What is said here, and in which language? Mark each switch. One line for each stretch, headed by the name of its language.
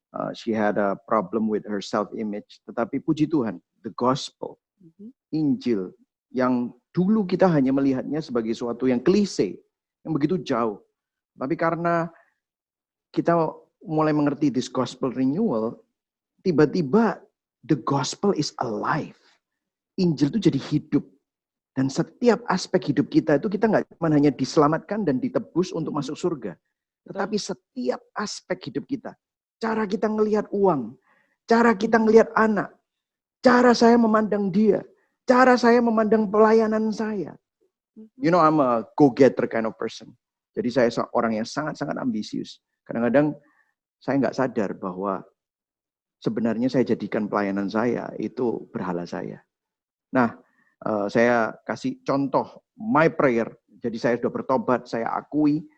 English: She had a problem with her self-image.
Indonesian: Tetapi puji Tuhan, the gospel, Injil, yang dulu kita hanya melihatnya sebagai suatu yang klise, yang begitu jauh. Tapi karena kita mulai mengerti
English: this gospel renewal,
Indonesian: tiba-tiba
English: the gospel is alive.
Indonesian: Injil itu jadi hidup. Dan setiap aspek hidup kita itu kita nggak cuma hanya diselamatkan dan ditebus untuk masuk surga. tetapi setiap aspek hidup kita. Cara kita ngelihat uang, cara kita ngelihat anak, cara saya memandang dia, cara saya memandang pelayanan saya.
English: You know, I'm a go-getter kind of person.
Indonesian: Jadi saya orang yang sangat-sangat ambisius. Kadang-kadang saya nggak sadar bahwa sebenarnya saya jadikan pelayanan saya itu berhala saya. Nah, saya kasih contoh my prayer. Jadi saya sudah bertobat, saya akui.